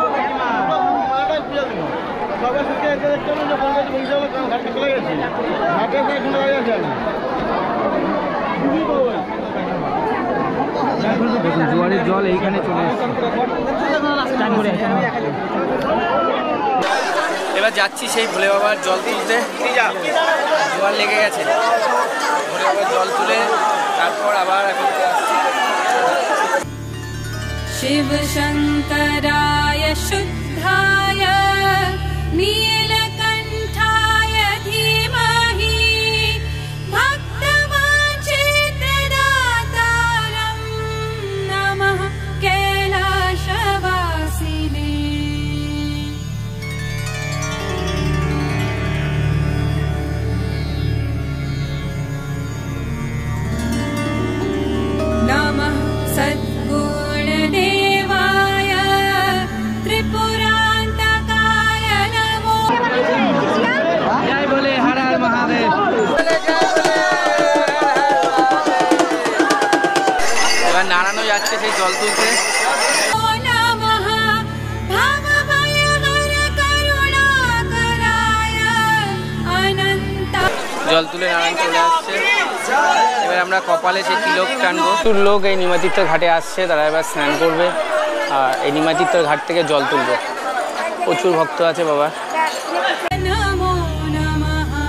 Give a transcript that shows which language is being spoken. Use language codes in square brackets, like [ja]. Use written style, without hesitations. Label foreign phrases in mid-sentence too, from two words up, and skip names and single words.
[bn] দেখুন জোয়ারের জল এইখানে চলে এসছে। এবার যাচ্ছি সেই ভোলে বাবার জল তুলতে, জোয়ার লেগে গেছে। ভোলে বাবার জল তুলে তারপর আবার এখন [sa] शिव शंकराय शुद्धाय नीलकंठाय धीमहि भक्तवांछितदातारं नमः कैलासवासिने। नमः सद्गुणदेवाय त्रिपुरान्तकाय नमो। [hi] जय बोले हर हर महादेव। [bn] এবার নারায়ণও যাচ্ছে সেই জল তুলতে। [sa] नमः भवभयहर करुणाकराय अनन्त। [bn] জল তুলে নারায়ণ চলে আসছে। এবার আমরা কপালে সেই তিলক টানবো। প্রচুর লোক এই নিমাতীর্থের ঘাটে আসছে, তারা এবার স্নান করবে আর এই নিমাতীর্থের ঘাট থেকে জল তুলবে। প্রচুর ভক্ত আছে বাবা। [sa] नमो नमः।